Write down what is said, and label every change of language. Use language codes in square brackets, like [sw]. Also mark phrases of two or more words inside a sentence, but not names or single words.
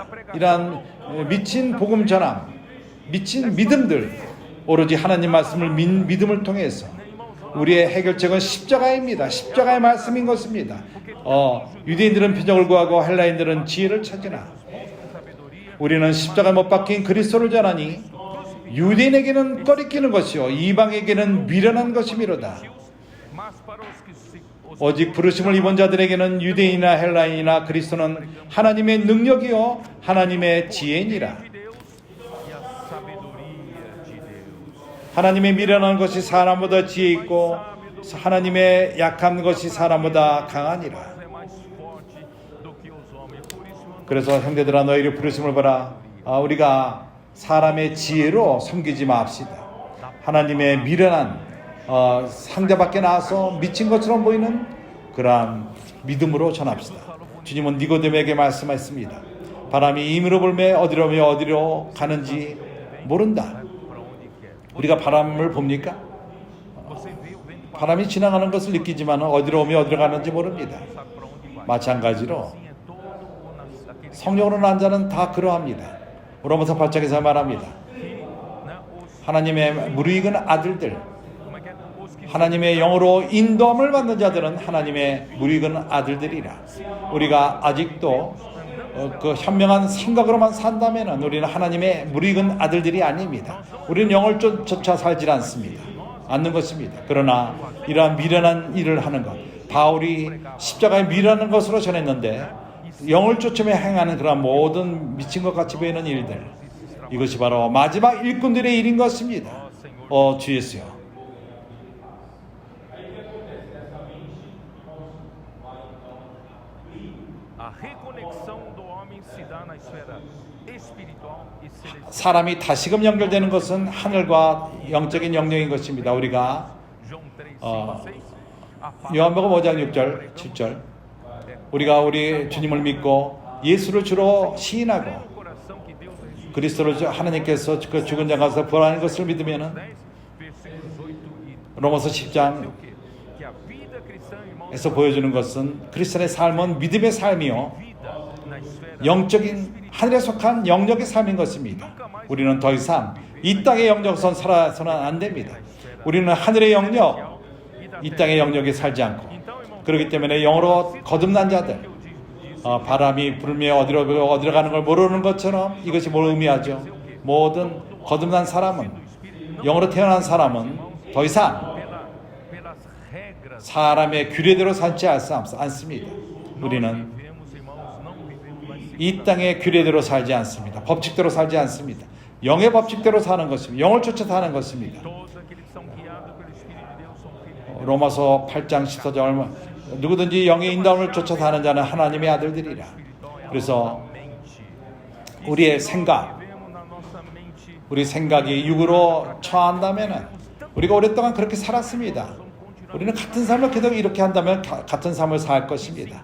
[ko] 이러한 미친 복음 전함, 미친 믿음들, 오로지 하나님 말씀을 믿음을 통해서 우리의 해결책은 십자가입니다. 십자가의 말씀인 것입니다. 유대인들은 표적을 구하고 헬라인들은 지혜를 찾으나 우리는 십자가에 못 박힌 그리스도를 전하니 유대인에게는 꺼리끼는 것이요 이방에게는 미련한 것이미로다. [pt] Mas para os que se [ko] 오직 부르심을 입은 자들에게는 유대인이나 헬라인이나 그리스도는 하나님의 능력이요 하나님의 지혜니라. [pt] de Deus e a sabedoria de Deus. [ko] 하나님의 미련한 것이 사람보다 지혜 있고 하나님의 약한 것이 사람보다 강하니라. [pt] É mais forte do que os homens. Por isso, [ko] 그래서 형제들아 너희를 부르심을 봐라. 우리가 사람의 지혜로 섬기지 맙시다. 하나님의 미련한 상자 밖에 나와서 미친 것처럼 보이는 그러한 믿음으로 전합시다. 주님은 니고데모에게 말씀하셨습니다. 바람이 임으로 불매 어디로 가는지 모른다. 우리가 바람을 봅니까? [pt] você vê o vento [ko] 바람이 지나가는 것을 느끼지만 어디로 오며 어디로 가는지 모릅니다. [pt] passar para onde vai. [ko] 마찬가지로 [pt] Assim é todo aquele [ko] 성령으로 난 자는 다 그러합니다. 로마서 8장에서 말합니다. [pt] que, né, os, [ko] 하나님의 무르익은 아들들, [pt] como é que é? Os que [ko] 하나님의 영으로 인도함을 받는 자들은 하나님의 무르익은 아들들이라. 우리가 아직도 그 현명한 생각으로만 산다면 우리는 하나님의 무르익은 아들들이 아닙니다. 우리는 영을 쫓아 살지 않는 것입니다. 그러나 이러한 미련한 일을 하는 것, 바울이 십자가에 미련한 것으로 전했는데 영을 쫓으며 행하는 그런 모든 미친 것 같이 보이는 일들, 이것이 바로 마지막 일꾼들의 일인 것입니다. 주 예수여, [pt] a reconexão do homem se dá na esfera espiritual e celestial. [ko] 사람이 다시금 연결되는 것은 하늘과 영적인 영역인 것입니다. 우리가 [pt] João 3, 5, 6. A palavra [ko] 요한복음 5장 6절, 7절 우리가 우리 주님을 믿고 예수를 주로 시인하고 [pt] no coração que Deus ressuscitou. [ko] 그리스도를 하나님께서 그 죽은 자 가운데서 부활하는 것을 믿으면은 10, [pt] versículos 8 e [ko] 로마서 10장에서 [pt] o quê? Que a vida cristã, irmãos, [ko] 보여주는 것은 크리스천의 삶은 믿음의 삶이요 [pt] vida na esfera [ko] 영적인 하늘에 속한 영역의 삶인 것입니다. 우리는 더 이상 이 땅의 영역선 살아서는 안 됩니다. 우리는 하늘의 영역, 이 땅의 영역에 살지 않고 그렇기 때문에 영으로 거듭난 자들, 바람이 불며 어디로 가는 걸 모르는 것처럼 이것이 뭘 의미하죠? 모든 거듭난 사람은, 영으로 태어난 사람은 더 이상 [pt] pelas regras. [ko] 사람의 규례대로 살지 않습니다. 우리는 [pt] Vivemos, irmãos, não vivemos mais [ko] 이 땅의 규례대로 살지 않습니다. 법칙대로 살지 않습니다. 영의 법칙대로 사는 것입니다. 영을 쫓아 사는 것입니다. [pt] todos aqueles que são guiados pelo Espírito de Deus são filhos de Deus. [ko] 로마서 8장 14절 누구든지 영의 인도함을 쫓아 사는 자는 하나님의 아들들이라. 그래서 우리의 생각, 우리 생각이 육으로 처한다면은 우리가 오랫동안 그렇게 살았습니다. 우리는 같은 삶을 계속 이렇게 한다면 같은 삶을 살 것입니다.